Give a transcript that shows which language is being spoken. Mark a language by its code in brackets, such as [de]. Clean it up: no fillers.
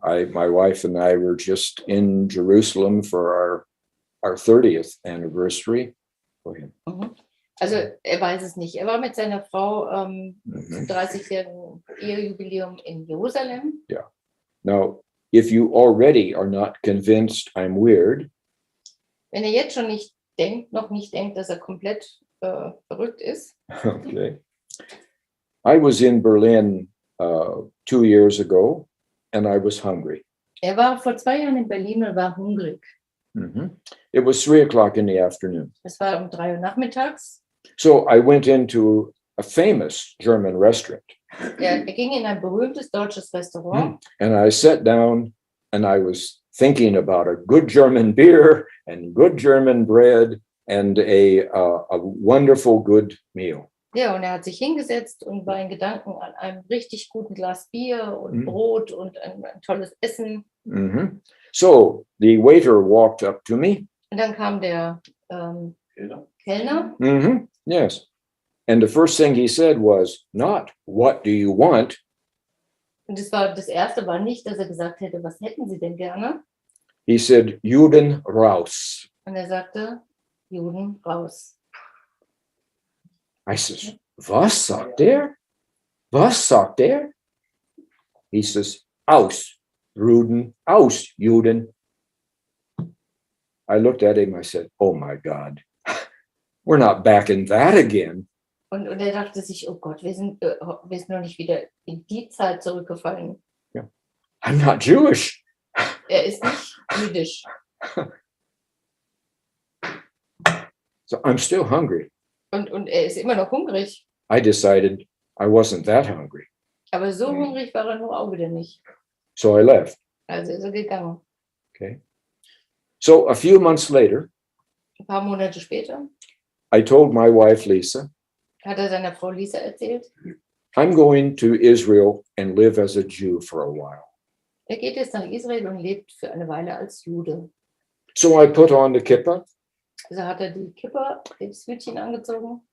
[en] My wife and I were just in Jerusalem for our 30th anniversary. Go ahead. [de] Also er weiß es nicht. Er war mit seiner Frau zum 30-jährigen Ehejubiläum in Jerusalem. [en] Yeah. Now, if you already are not convinced I'm weird, [de] Wenn er jetzt schon noch nicht denkt, dass er komplett verrückt ist. Okay. [en] I was in Berlin 2 years ago and I was hungry. [de] Er war vor 2 Jahren in Berlin und war hungrig. [en] It was 3 o'clock in the afternoon. [de] Es war um 3 Uhr nachmittags. [en] So I went into a famous German restaurant. [de] Er ging in ein berühmtes deutsches Restaurant. [en] And I sat down and I was thinking about a good German beer and good German bread and a wonderful good meal. [de] Ja, und er hat sich hingesetzt und war in Gedanken an einem richtig guten Glas Bier und Brot und ein tolles Essen. [en] So the waiter walked up to me. [de] Und dann kam der Kellner. [en] Yes. And the first thing he said was not, what do you want? [de] Und das erste war nicht, dass er gesagt hätte, was hätten Sie denn gerne? [en] He said, [de] Juden raus. Und er sagte, Juden raus. [en] I says, [de] was sagt er? Was sagt er? [en] He says, [de] aus, Juden, aus, Juden. [en] I looked at him, I said, oh my God, we're not back in that again. [de] Und er dachte sich, oh Gott, wir sind noch nicht wieder in die Zeit zurückgefallen. [en] Yeah. I'm not Jewish. [de] Er ist nicht jüdisch. [en] So I'm still hungry. [de] Und er ist immer noch hungrig. [en] I decided I wasn't that hungry. [de] Aber so hungrig war er nur auch wieder nicht. [en] So I left. [de] Also ist er gegangen. [en] Okay. So a few months later, [de] Ein paar Monate später [en] I told my wife, Lisa, [de] hat er seiner Frau Lisa erzählt, [en] I'm going to Israel and live as a Jew for a while. [de] er geht jetzt nach Israel und lebt für eine Weile als Jude. [en] So I put on the kippah. [de] Also hat er die Kippa, das Hütchen angezogen.